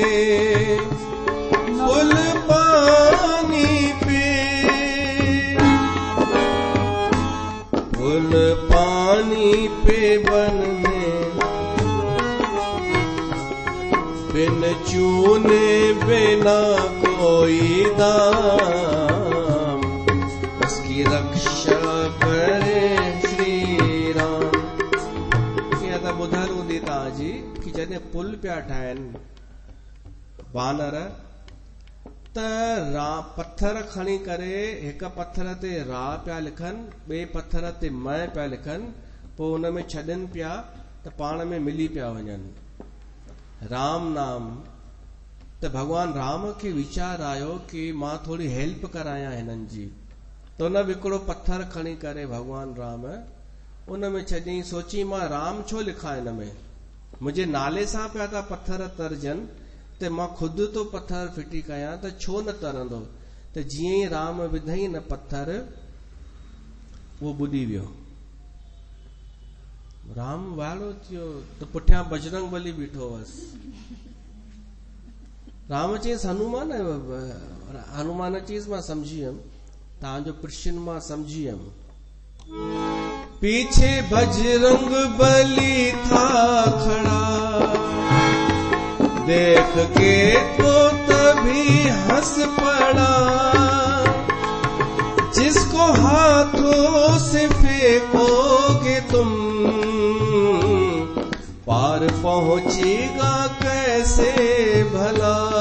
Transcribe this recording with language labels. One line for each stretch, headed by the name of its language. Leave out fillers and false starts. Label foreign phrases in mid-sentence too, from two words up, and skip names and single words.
Hindi: पुल पानी पे, पुल पानी पे बनने, बिन चूने बिना कोई दाम, उसकी रक्षा करे श्री राम।
Sindhi: कीअं त ॿुधल हूंदी तव्हांजी कि जॾहिं पुल पिया ठाहिनि वानर, त पत्थर खणी करे हिक पत्थर ते रा पिया लिखनि, ॿिए पत्थर ते मैं पिया लिखनि, पोइ हुन में छॾनि पिया त पाण में मिली पिया वञनि। राम नाम त भगवान राम खे वीचार आयो कि मां थोड़ी हेल्प करायां हिननि जी, त हुन बि हिकिड़ो पत्थर खणी करे भगवान राम उन में छॾियईं। सोची मां राम छो लिखां हिन में, मुंहिंजे नाले सां पिया था पत्थर तरजनि, त मां ख़ुदि तो पत्थर फिटी कयां त छो न तरंदो। त जीअं ई राम विधई न पत्थर, उहो ॿुॾी वियो। राम वाइड़ो थियो त पुठियां बजरंग बली बीठो हुअसि। राम चयईंसि हनुमान, हनुमान चयईंसि मां समझी वियुमि, तव्हांजो प्रश्न मां समझी वियुमि।
Hindi: पीछे बजरंग बली था खड़ा, देख के तो तभी हंस पड़ा, जिसको हाथों से फेंकोगे तुम, पार पहुंचेगा कैसे भला।